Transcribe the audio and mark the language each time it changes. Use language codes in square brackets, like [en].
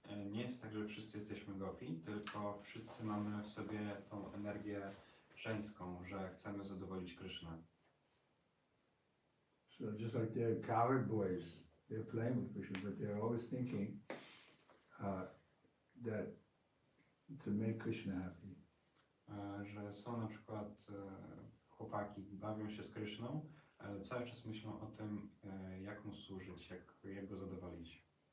[pl] Nie jest tak, że wszyscy jesteśmy gopi, tylko wszyscy mamy w sobie tą energię żeńską, że chcemy zadowolić Krishnę. [en] So just like they're coward boys, they're playing with Krishna, but they're always thinking, that to make Krishna happy. [pl] Że są na przykład chłopaki, bawią się z Kryszną, ale cały czas myślą o tym, jak mu służyć, jak go zadowolić.